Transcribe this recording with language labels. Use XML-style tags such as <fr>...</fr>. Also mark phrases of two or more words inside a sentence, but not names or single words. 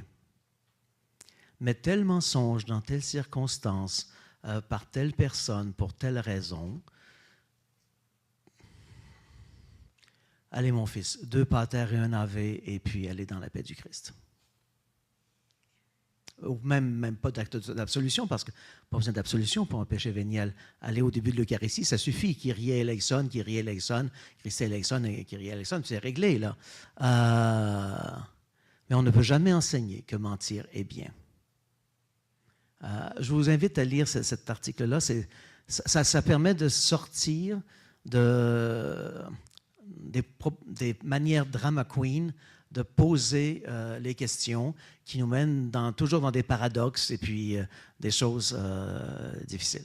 <fr>Mais tel mensonge dans telle circonstance, par telle personne, pour telle raison, allez mon fils, 2 pater et un ave, et puis allez dans la paix du Christ. Ou même pas d'acte d'absolution, parce que pas besoin d'absolution pour un péché véniel. Aller au début de l'Eucharistie, ça suffit.</fr> <el>Κύριε ελέησον, Κύριε ελέησον, Χριστέ ελέησον et Κύριε ελέησον,</el> <fr>c'est réglé, là. Mais on ne peut jamais enseigner que mentir est bien. Je vous invite à lire cet article-là. Ça permet de sortir des manières</fr> <en>drama queen</en> <fr>de poser les questions qui nous mènent toujours dans des paradoxes et puis des choses difficiles.</fr>